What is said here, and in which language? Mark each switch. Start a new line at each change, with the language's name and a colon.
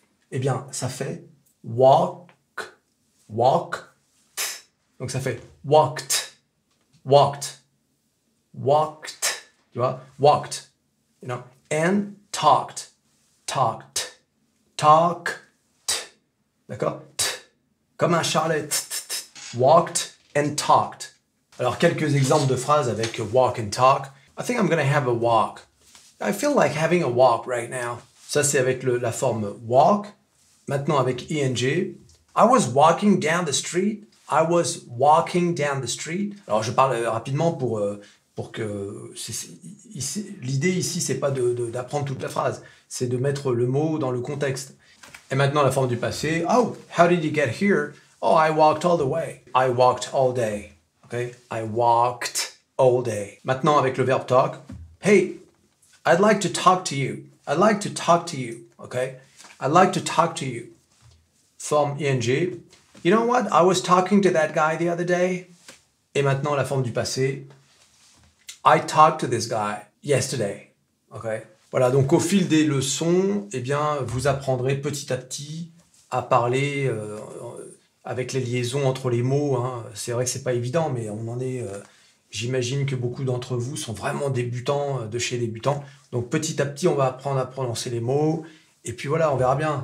French: Eh bien, ça fait walk, walk. Donc ça fait
English: walked, walked, walked.
French: Tu vois?
English: Walked. You know? And talked, talked, talked.
French: D'accord? Comme un charlet.
English: Walked and talked.
French: Alors, quelques exemples de phrases avec
English: walk and talk. I think I'm going to have a walk. I feel like having a walk right now.
French: Ça, c'est avec la forme walk. Maintenant, avec ing.
English: I was walking down the street. I was walking down the street.
French: Alors, je parle rapidement pour que... L'idée ici, c'est pas d'apprendre toute la phrase. C'est de mettre le mot dans le contexte. Et maintenant, la forme du passé.
English: Oh, how did you get here? Oh, I walked all the way. I walked all day. Okay? I walked all day.
French: Maintenant, avec le verbe talk.
English: Hey, I'd like to talk to you. I'd like to talk to you. Okay? I'd like to talk to you. Forme ing. You know what? I was talking to that guy the other day.
French: Et maintenant, la forme du passé.
English: I talked to this guy yesterday. Okay?
French: Voilà, donc au fil des leçons, eh bien, vous apprendrez petit à petit à parler avec les liaisons entre les mots. Hein. C'est vrai que c'est pas évident, mais on en est... J'imagine que beaucoup d'entre vous sont vraiment débutants de chez débutants. Donc petit à petit, on va apprendre à prononcer les mots. Et puis voilà, on verra bien.